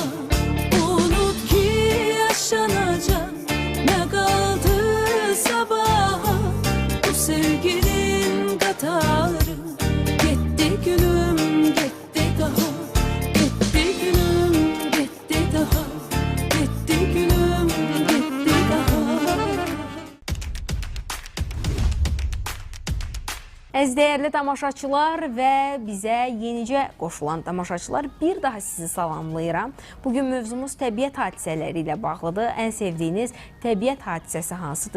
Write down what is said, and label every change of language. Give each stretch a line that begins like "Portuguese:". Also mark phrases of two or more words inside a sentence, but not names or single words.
Turkish: Unut ki yaşanacak, ne kaldı sabaha? Bu sevginin katarı gitti gülüm, gitti daha. Gitti gülüm, gitti daha. Gitti gülüm, gitti daha.
Azerbaijani: Əziz dəyərli tamaşaçılar və bizə yenicə qoşulan tamaşaçılar, bir daha sizi salamlayıram. Bugün mövzumuz təbiət hadisələri ilə bağlıdır. Ən sevdiyiniz təbiət hadisəsi hansıdır?